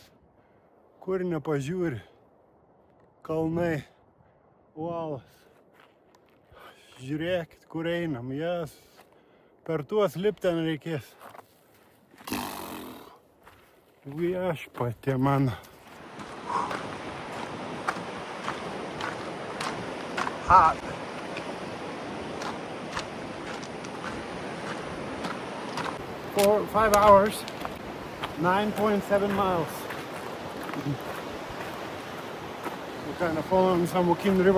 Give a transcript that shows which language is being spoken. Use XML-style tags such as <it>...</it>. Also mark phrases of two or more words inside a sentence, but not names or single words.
<lt>Kur nepažiūri. Kalnai. Uolas. Žiūrėkit, kur einam. Jas. Per tuos lipt ten reikės. Viešpatie mano.</lt> <en>Hot. For 5 hours, 9.7 miles. We're kind of following San Joaquin River.</en>